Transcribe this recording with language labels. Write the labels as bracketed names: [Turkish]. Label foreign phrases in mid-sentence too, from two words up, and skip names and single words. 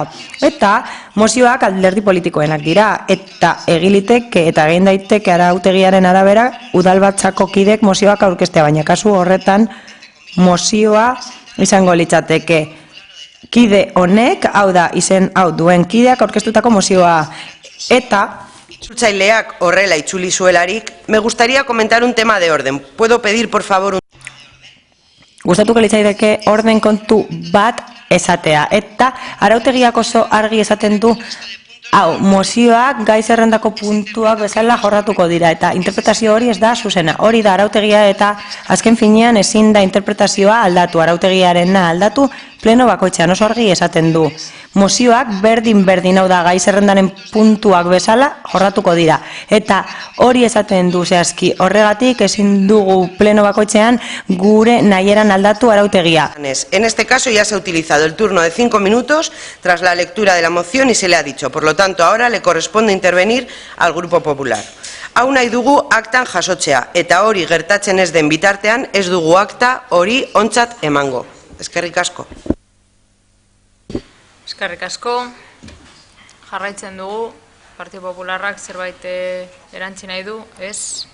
[Basque] Eta mozioak alderdi politikoenak dira, eta egiliteke eta egin daiteke arautegiaren arabera udalbatzako kidek mozioak aurkeztea, baina kasu horretan mozioa izango litzateke. kide honek, hau da, izen hau duen kideak aurkeztutako mozioa. Eta Itzultzaileak horrela itzuli zuelarik, [Spanish] me gustaría comentar un tema de orden. ¿Puedo pedir, por favor, un... [Basque] gustatuko litzaidake orden kontu bat esatea. Eta arautegiak oso argi esaten du, hau, mozioak gai zerrendako puntuak bezala jorratuko dira, eta interpretazio hori ez da zuzena. Hori da arautegia eta azken finean ezin da interpretazioa aldatu, arautegiarena aldatu, pleno bakoitzean oso argi esaten du. Mozioak berdin hau da gai zerrendaren puntuak bezala jorratuko dira. Eta hori esaten du zehazki, horregatik ezin dugu pleno bakoitzean gure nahieran aldatu arautegia. [Spanish] En este caso ya se ha utilizado el turno de 5 minutos tras la lectura de la moción y se le ha dicho. Por lo tanto, ahora le corresponde intervenir al Grupo Popular. [Basque] Hau nahi dugu aktan jasotzea, eta hori gertatzen ez den bitartean ez dugu akta hori ontzat emango. Eskerrik asko. Eskerrik asko. Jarraitzen dugu, Partido Popularrak zerbait erantzi nahi du, ez?